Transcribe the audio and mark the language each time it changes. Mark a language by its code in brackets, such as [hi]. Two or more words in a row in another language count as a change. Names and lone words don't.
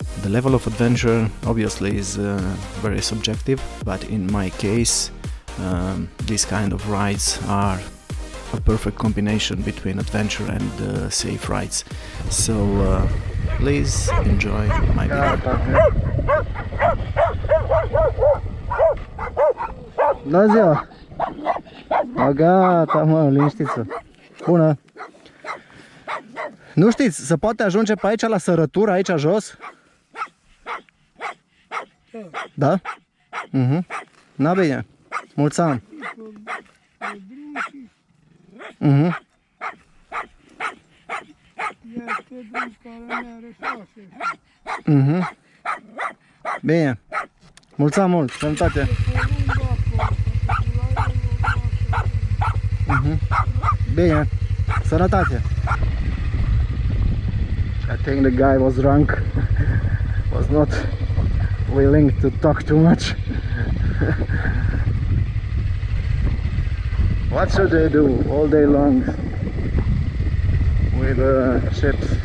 [en] The level of adventure obviously is very subjective, but in my case these kind of rides are a perfect combination between adventure and safe rides. So please enjoy my video. [ro] Bună ziua! Gata, mă, liniștiți-vă. Bună! Nu știți, se poate ajunge pe aici la sărătură, aici jos? Da? Na bine. Mulți ani. Bine. Mulți ani mult, sănătate. Bine, sănătate. [en] I think the guy was drunk, was not willing to talk too much. What should they do all day long with ships?